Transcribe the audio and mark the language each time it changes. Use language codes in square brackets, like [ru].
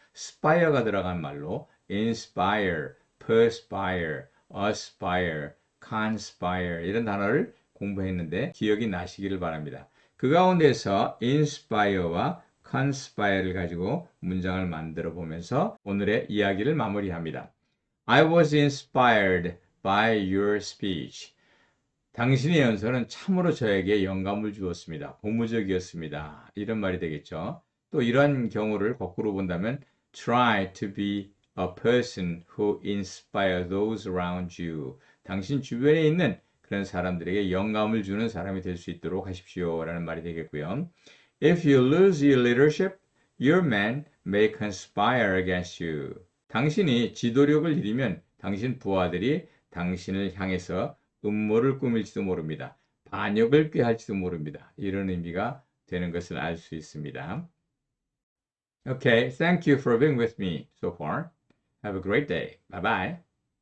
[ko] spire가 들어간 말로 inspire, perspire, aspire, conspire 이런 단어를 공부했는데 기억이 나시기를 바랍니다. 그 가운데서 inspire와 conspire를 가지고 문장을 만들어 보면서 오늘의 이야기를 마무리합니다. [en] I was inspired by your speech. [ko] 당신의 연설은 참으로 저에게 영감을 주었습니다. 고무적이었습니다. 이런 말이 되겠죠. 또 이런 경우를 거꾸로 본다면 [en] try to be a person who inspires those around you. [ko] 당신 주변에 있는 그런 사람들에게 영감을 주는 사람이 될 수 있도록 하십시오. 라는 말이 되겠고요. [en] If you lose your leadership, your men may conspire against you. [ko] 당신이 지도력을 잃으면 당신 부하들이 당신을 향해서 음모를 꾸밀지도 모릅니다. 반역을 꾀할지도 모릅니다. 이런 의미가 되는 것을 알 수 있습니다. [en] Okay, thank you for being with me so far. Have a great day. Bye bye.